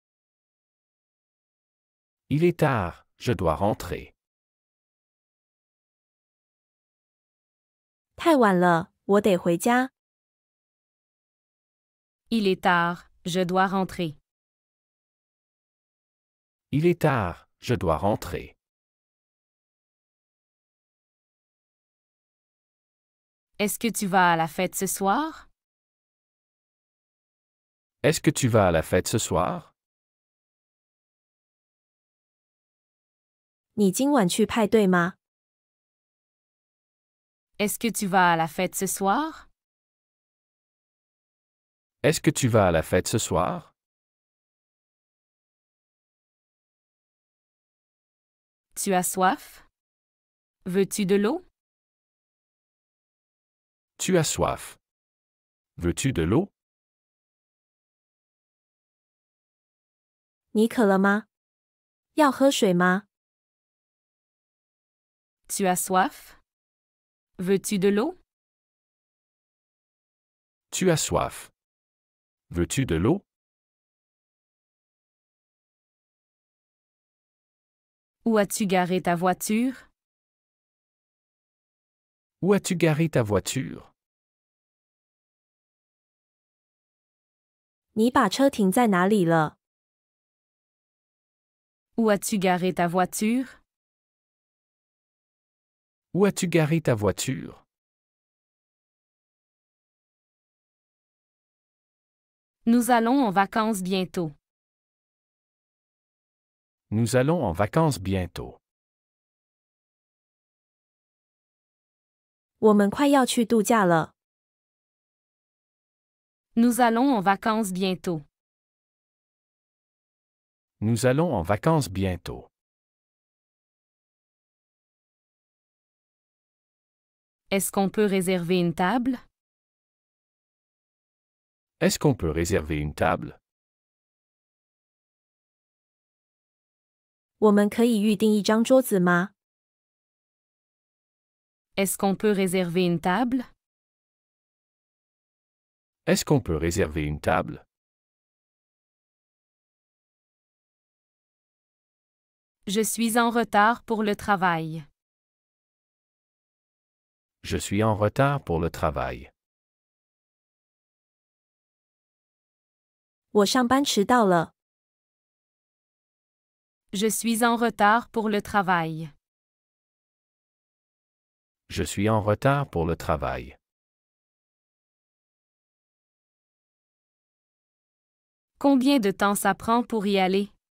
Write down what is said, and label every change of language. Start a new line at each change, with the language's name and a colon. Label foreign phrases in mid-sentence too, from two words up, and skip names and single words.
French: Il est tard, je dois rentrer.
Chinese: 太晚了，我得回家。
French: Il est tard, je dois rentrer. Il est tard, je dois rentrer. Est-ce que tu vas à la fête ce soir? Est-ce que tu vas à la fête ce soir?
Chinese: 你今晚去派对吗？
French: Est-ce que tu vas à la fête ce soir? Est-ce que tu vas à la fête ce soir? Tu as soif? Veux-tu de l'eau? Tu as soif. Veux-tu de l'eau?
Chinese: 你渴了吗？要喝水吗？
French: Tu as soif? Veux-tu de l'eau? Tu as soif. Veux-tu de l'eau? Où as-tu garé ta voiture? Où as-tu garé ta voiture?
Chinese: 你把车停在哪里了？
French: Où as-tu garé ta voiture? Où as-tu garé ta voiture? Nous allons en vacances bientôt. Nous allons en vacances bientôt.
Chinese: 我们快要去度假了。
French: Nous allons en vacances bientôt. Nous allons en vacances bientôt. Est-ce qu'on peut réserver une table? Est-ce qu'on peut réserver une table?
Chinese: 我们可以预定一张桌子吗？
French: Est-ce qu'on peut réserver une table? Est-ce qu'on peut réserver une table? Je suis en retard pour le travail. Je suis en retard pour le travail.
Chinese: 我上班迟到了。
French: Je suis en retard pour le travail. Je suis en retard pour le travail. Combien de temps ça prend pour y aller?